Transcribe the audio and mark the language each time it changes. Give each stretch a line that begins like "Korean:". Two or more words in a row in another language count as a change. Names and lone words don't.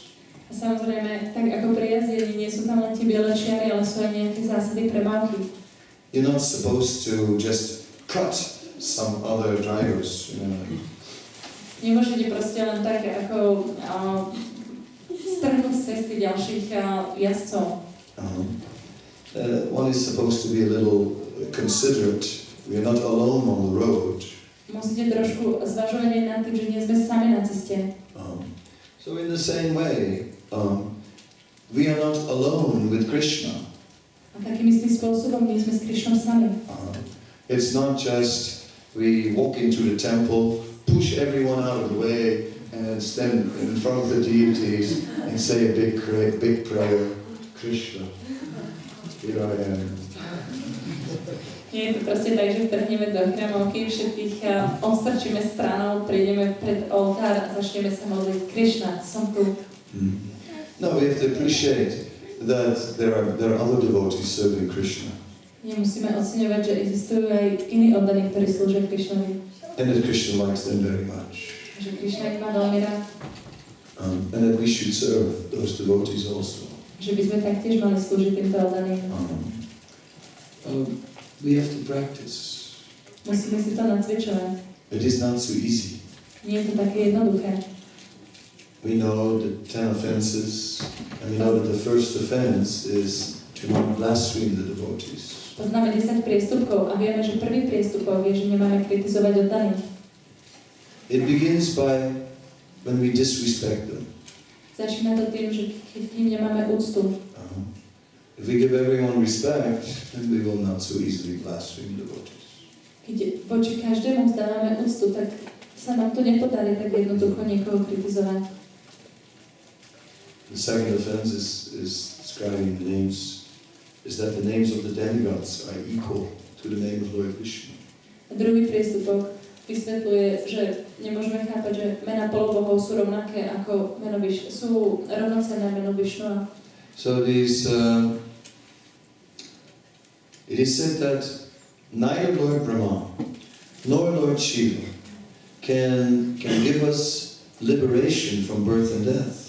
Slovak: A samozrejme, tak ako pri jazdení, nie sú tam len tie biele čiary, ale sú aj nejaké zásady premávky.
English: You're not supposed to just cut some other drivers, you know.
Slovak: Nemôžete proste len tak ako strhnúť z cesty ďalších jazdcov.
English: One is supposed to be a little considerate. We are not alone on the road.
Slovak: Musíte trošku zvažovať aj nad tým, že nie sme sami na ceste.
English: So in the same way, we are not alone with Krishna.
Slovak: A takým istým spôsobom my sme s Krishnom sami.
English: It's not just we walk into the temple, push everyone out of the way, and stand in front of the deities and say a big prayer, Krishna, here I am.
Slovak: Nie je to proste tak, že vtrhneme do chrámovky, všetkých ostrčíme stranou, prídeme pred oltár a začneme sa modliť. Krishna, som tu.
English: No, we have to appreciate that there are other devotees serving Krishna.
Slovak: Nemusíme oceňovať, že existujú aj iní oddaní, ktorí slúžia Krishnovi.
English: And that Krishna likes them very much.
Slovak: Že Krishna ich má veľmi rád.
English: And that we should serve those devotees also.
Slovak: Že by sme taktiež mali slúžiť týmto oddaným.
English: We have to practice.
Slovak: Musíme si to nacvičovať.
English: It is not so easy.
Slovak: Nie je to také jednoduché.
English: We know the 10 offenses, and we know that the first offense is to not blaspheme the devotees.
Slovak: Poznáme 10 priestupkov a vieme, že prvý priestupok je, že nemáme kritizovať oddaných.
English: It begins by when we disrespect them.
Slovak: Začína to tým, že keď im nemáme úctu.
English: If we give everyone respect, then we will not so easily blaspheme devotees.
Slovak: Keď voči každému vzdávame úctu, tak sa nám to nepodarí tak jednoducho niekoho kritizovať.
English: The second offense is describing the names, is that the names of the demigods are equal to the name of Lord Krishna.
Slovak: A druhý priestupok vysvetľuje, že nemôžeme chápať, že mená polobohov sú rovnaké ako meno sú rovnocenné meno Višnua.
English: So it is said that neither Lord Brahma nor Lord Shiva can give us liberation from birth and death.